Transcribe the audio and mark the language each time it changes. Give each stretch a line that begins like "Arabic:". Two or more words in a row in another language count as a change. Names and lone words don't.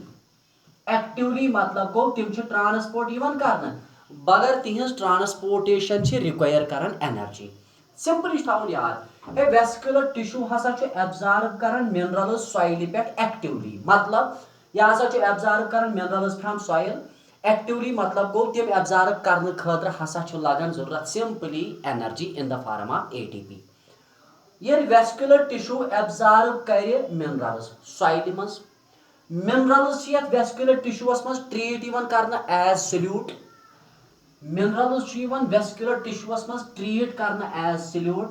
Kashmiri: एक्टिवली मतलब गो तिम ट्रांसपोर्ट करना, बगर तिहज
English: transportation require
Kashmiri: करन एनर्जी. सिंपली थावन याद, ए
English: vascular tissue
Kashmiri: हसा एब्जॉर्ब करन
English: minerals soil
Kashmiri: पे एक्टिवली. मतलब यह हसा एब्जॉर्ब करन
English: minerals from soil actively,
Kashmiri: मतलब गो तिम एब्जॉर्ब करने खतर हसा लगन जरूरत
English: simply energy in the form of ATP.
Kashmiri: ये
English: vascular tissue
Kashmiri: एब्जॉर्ब करे
English: minerals soil
Kashmiri: मज,
English: minerals vascular tissues
Kashmiri: मज ट्रीट करना
English: as solute. minerals vascular tissues
Kashmiri: मज ट्रीट करना
English: as solute.